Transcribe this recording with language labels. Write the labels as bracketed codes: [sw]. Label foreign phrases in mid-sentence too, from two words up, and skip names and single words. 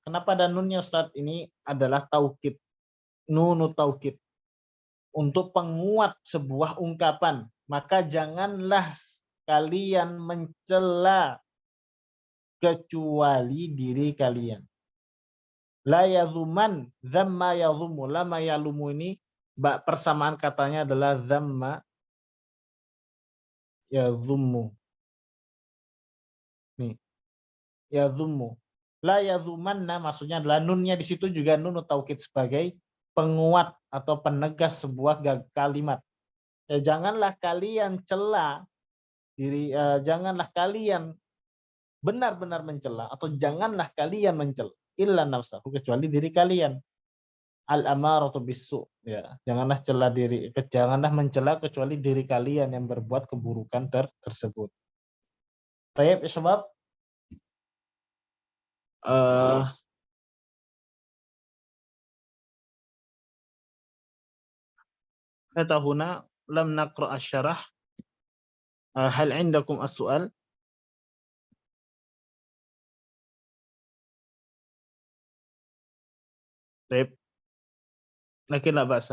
[id] Kenapa ada nunnya Ustaz? Ini adalah taukid. Nunu taukid. Untuk penguat sebuah ungkapan. Maka janganlah kalian mencela kecuali diri kalian. [ar] لا يذمن ذم يذم. لام يلوم [id] ini persamaan katanya adalah [ar] ذم يذم. [id] Nih. Yazummu. [ar] لا يذمن [id] maksudnya adalah nunnya di situ juga nun taukid sebagai penguat atau penegas sebuah kalimat. Ya, janganlah kalian cela diri, janganlah kalian benar-benar mencela atau janganlah kalian mencela [ar] إلا نفسه, [id] kecuali diri kalian. [ar] الأمارة بالسوء, [id] ya, janganlah mencela kecuali diri kalian yang berbuat keburukan tersebut. Baik, sebab [ar] حتى هنا لم نقرأ الشرح. هل عندكم السؤال؟ طيب لكن لا بأس.